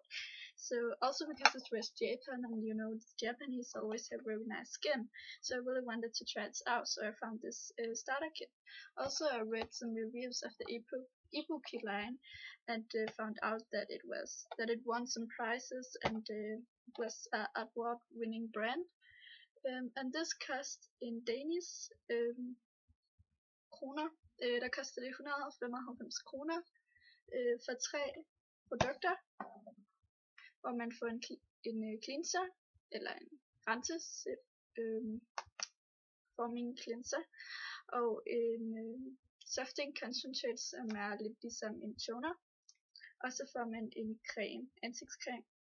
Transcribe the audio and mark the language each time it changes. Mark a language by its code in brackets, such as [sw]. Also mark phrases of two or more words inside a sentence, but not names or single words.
[en] So also because it was Japan, and you know, the Japanese always have very nice skin, so I really wanted to try it out, so I found this starter kit. Also, I read some reviews of the Ibuki line and found out that it won some prizes and was an award-winning brand. And this cost in Danish kroner, [da] der koster det 195 kroner for 3 produkter, hvor man får en cleanser, eller en renses [en] forming cleanser, [da] og en [en] Softning Concentrate, [da] som er lidt ligesom en toner, og så får man en creme, ansigtscreme.